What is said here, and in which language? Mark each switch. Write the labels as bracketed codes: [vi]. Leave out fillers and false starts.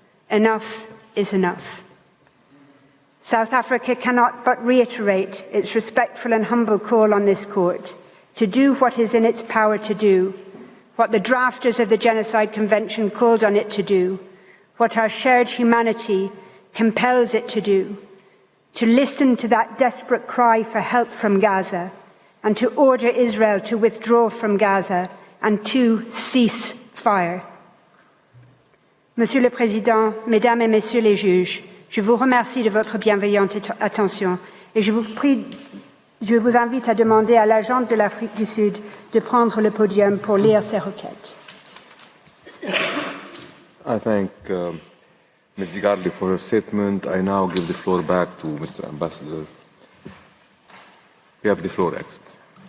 [en] Enough is enough. South Africa cannot but reiterate its respectful and humble call on this court to do what is in its power to do, what the drafters of the Genocide Convention called on it to do, what our shared humanity compels it to do, to listen to that desperate cry for help from Gaza and to order Israel to withdraw from Gaza and to cease fire. [fr] Monsieur le Président, Mesdames et Messieurs les juges, je vous remercie de votre bienveillante attention et je vous invite à demander à l'agent de l'Afrique du Sud de prendre le podium pour lire ses requêtes. [en] I thank Ms. Garley for her statement. I now give the floor back to Mr. Ambassador. You have the floor, Excellency.